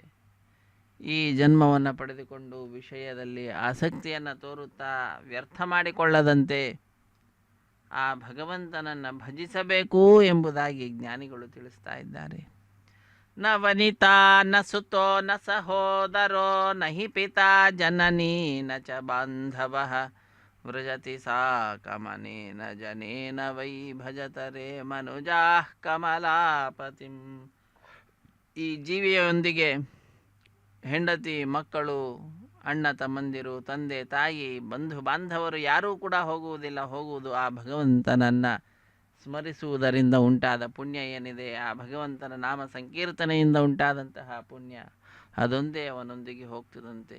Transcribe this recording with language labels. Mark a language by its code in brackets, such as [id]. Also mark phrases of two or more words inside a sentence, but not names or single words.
[kn] ಈ ಜನ್ಮವನ್ನು ಪಡೆದುಕೊಂಡು ವಿಷಯದಲ್ಲಿ ಆಸಕ್ತಿಯನ್ನು ತೋರುತ್ತಾ ವ್ಯರ್ಥ ಮಾಡಿಕೊಳ್ಳದಂತೆ ಆ ಭಗವಂತನನ್ನು ಭಜಿಸಬೇಕು ಎಂಬುದಾಗಿ ಜ್ಞಾನಿಗಳು ತಿಳಿಸ್ತಾ ಇದ್ದಾರೆ. [sa] ನ ವನಿತಾ ನ ಸುತೋ ನ ಸಹೋದರೋ ನ ಹಿ ಪಿತಾ ಜನನೀ ನ ಚ ಬಾಂಧವಃ ವ್ರಜತಿ ಸಾ ಕಮನೇನ ಜನೇನ ವೈ ಭಜತರೆ ಮನುಜಾಃ ಕಮಲಾಪತಿಂ. [kn] ಈ ಜೀವಿಯೊಂದಿಗೆ ಹೆಂಡತಿ, ಮಕ್ಕಳು, ಅಣ್ಣ ತಮ್ಮಂದಿರು, ತಂದೆ ತಾಯಿ, ಬಂಧು ಬಾಂಧವರು ಯಾರೂ ಕೂಡ ಹೋಗುವುದು ಆ ಭಗವಂತನನ್ನು ಸ್ಮರಿಸುವುದರಿಂದ ಉಂಟಾದ ಪುಣ್ಯ ಏನಿದೆ, ಆ ಭಗವಂತನ ನಾಮ ಸಂಕೀರ್ತನೆಯಿಂದ ಉಂಟಾದಂತಹ ಪುಣ್ಯ, ಅದೊಂದೇ ಅವನೊಂದಿಗೆ ಹೋಗ್ತದಂತೆ.